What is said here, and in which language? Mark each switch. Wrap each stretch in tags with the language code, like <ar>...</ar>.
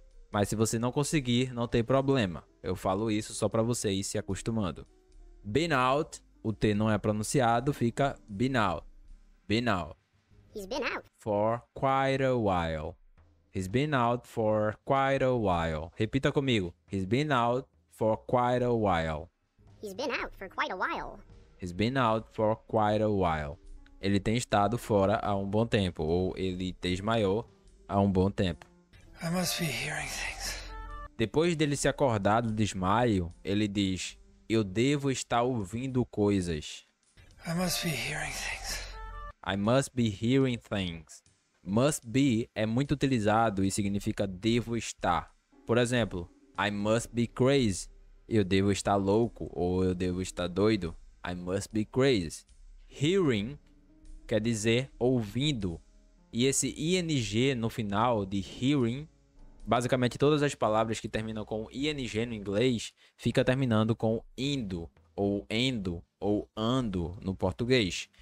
<pt>Mas se você não conseguir, não tem problema. Eu falo isso só pra você ir se acostumando. Been out, o T não é pronunciado, fica been out.</pt> <en>Been out. He's been out. For quite a while. He's been out for quite a while.</en> <pt>Repita comigo.</pt> <en>He's been out for quite a while. He's been out for quite a while. He's been out for quite a while.</en> <pt>Ele tem estado fora há um bom tempo. Ou ele desmaiou há um bom tempo.</pt> <en>I must be hearing things.</en> <pt>Depois dele se acordar do desmaio, ele diz:</pt> <en>eu devo estar ouvindo coisas. I must be hearing things. I must be hearing things.</en> <pt>Must be é muito utilizado e significa devo estar. Por exemplo,</pt> <en>I must be crazy.</en> <pt>Eu devo estar louco ou eu devo estar doido.</pt> <en>I must be crazy.</en> <pt>Hearing quer dizer ouvindo. E esse ing no final de hearing, basicamente todas as palavras que terminam com ing no inglês, fica terminando com indo, ou endo, ou ando no português.</pt>